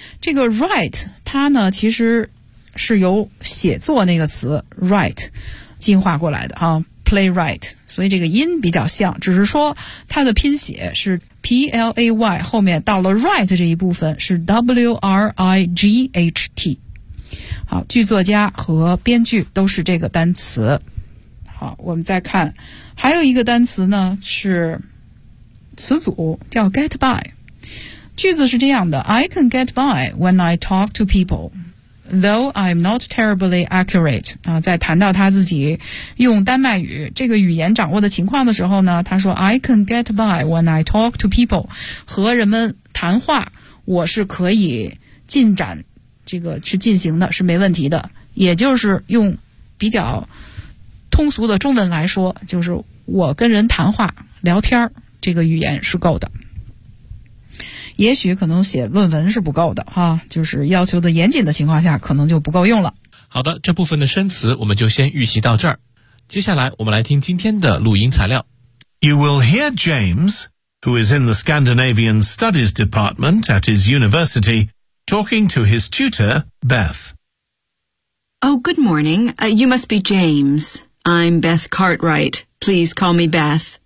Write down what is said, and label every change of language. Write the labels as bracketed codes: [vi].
[zh] 这个 right 它呢其实是由写作那个词 write 进化过来的啊 ，playwright， 所以这个音比较像，只是说它的拼写是 p l a y， 后面到了 write 这一部分是 w r i g h t。好，剧作家和编剧都是这个单词。好，我们再看，还有一个单词呢是词组叫 get by， 句子是这样的 ： [en] I can get by when I talk to people。 though I'm not terribly accurate. [zh] 在谈到他自己用丹麦语这个语言掌握的情况的时候呢，他说 [en] I can get by when I talk to people. [zh] 和人们谈话我是可以进展，这个是进行的，是没问题的。也就是用比较通俗的中文来说，就是我跟人谈话聊天这个语言是够的。也许可能写论文是不够的哈，就是要求的严谨的情况下可能就不够用了。好的，这部分的生词我们就先预习到这儿。接下来我们来听今天的录音材料。 [en] You will hear James, who is in the Scandinavian Studies Department at his university, talking to his tutor, Beth. Oh, good morning. You must be James. I'm Beth Cartwright. Please call me Beth.